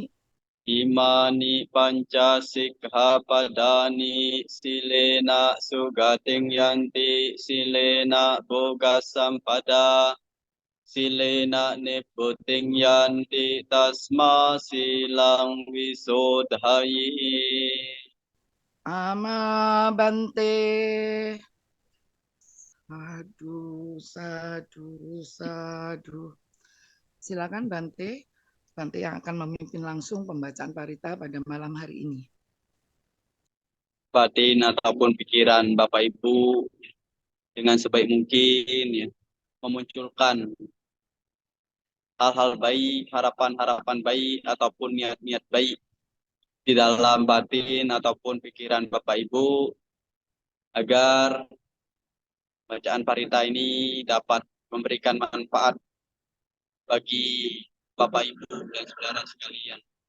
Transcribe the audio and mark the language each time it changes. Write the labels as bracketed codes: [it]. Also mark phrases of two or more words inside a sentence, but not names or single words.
[pi] Imani panca sikkhapadani silena sugating yanti silena boga sampada silena niputing yanti tasma silang wisodhayi. Amabante. Sadu, sadu, sadu. [id] Silakan Bante. Bante yang akan memimpin langsung pembacaan parita pada malam hari ini. Batin ataupun pikiran Bapak Ibu dengan sebaik mungkin ya, memunculkan hal-hal baik, harapan-harapan baik ataupun niat-niat baik di dalam batin ataupun pikiran Bapak Ibu agar bacaan parita ini dapat memberikan manfaat bagi Bapak Ibu dan saudara sekalian.